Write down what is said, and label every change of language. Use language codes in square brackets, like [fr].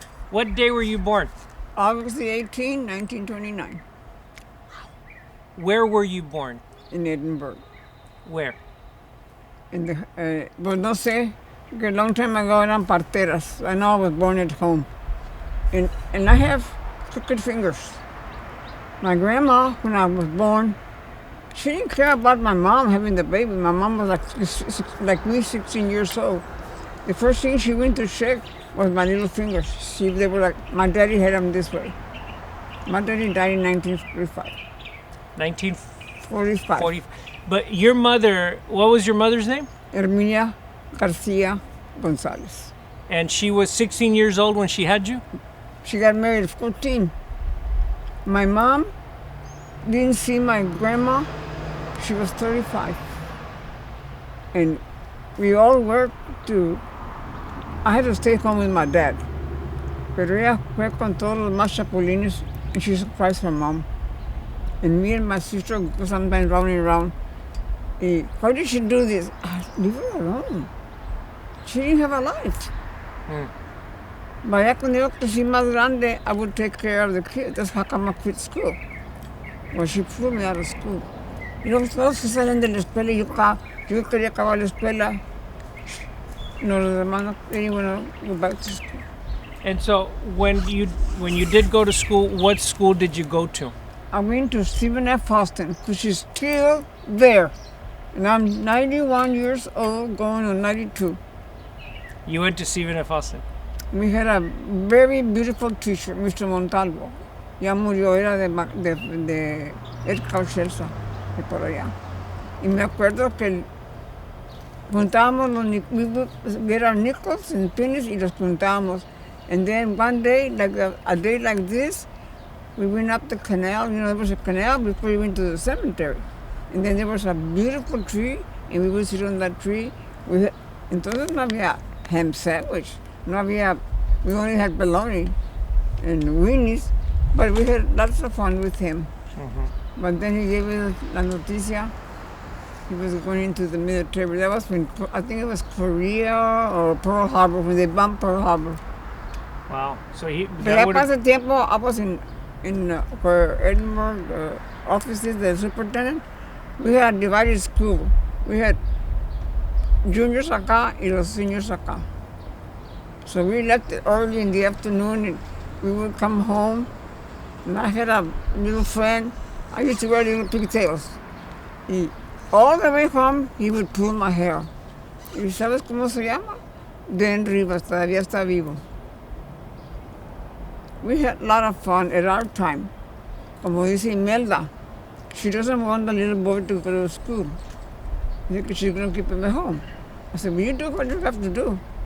[en] What day were you born? August the 18, 1929, Where were you born? in Edinburgh. Where? In the, [es] pues no sé, porque [en] a long time ago [es] eran parteras. [en] I know I was born at home. And I have crooked fingers. My grandma, when I was born, she didn't care about my mom having the baby. My mom was like me, 16 years old. The first thing she went to check was my little fingers. They were like, my daddy had them this way. My daddy died in 1945. 1945. 45. But your mother, what was your mother's name? Herminia Garcia González. And she was 16 years old when she had you? She got married at 14. My mom didn't see my grandma. She was 35. And we all worked I had to stay home with my dad. [es] Pero ella fue con todos los más chapulines, [en] and she surprised her mom. And me and my sister go sometimes running around. Why did she do this? Leave her alone. She didn't have a life. But [es] ya cuando yo crecí más grande, [en] I would take care of the kids. That's how come I quit school. Well, she threw me out of school. [es] Y luego todos se salen de la escuela y yo quería acabar la escuela. No, los demás no querían [en] go back to school. And so when you did go to school, what school did you go to? I went to Stephen F. Austin, which is still there. And I'm 91 years old, going on 92. You went to Stephen F. Austin. We had a very beautiful teacher, Mr. Montalvo. [es] Ya murió, era de Ed Cauchelsa, de por allá. Y me acuerdo que juntábamos [en] we had our nickels and pennies [es] y los juntábamos. [en] And then one day, like a day like this, we went up the canal. You know, there was a canal before we went to the cemetery. And then there was a beautiful tree, and we would sit on that tree. [es] Entonces no había ham sandwich. [en] We only had bologna and weenies, but we had lots of fun with him. Mm-hmm. But then he gave us [es] la noticia. [en] He was going into the military. That was when, I think it was Korea or Pearl Harbor, when they bombed Pearl Harbor. Wow. So [es] Pero ya pasó tiempo, [en] I was in for Edinburgh offices, the superintendent. We had divided school. We had juniors [es] acá y los [en] seniors [es] acá. [en] So we left early in the afternoon and we would come home. And I had a little friend. I used to wear little pigtails. Y all the way home, he would pull my hair. [es] ¿Y sabes cómo se llama? Dan Rivas, todavía está vivo. [en] We had a lot of fun at our time. [es] Como dice Imelda, [en] she doesn't want the little boy to go to school. She's going to keep him at home. I said, well, you do what you have to do.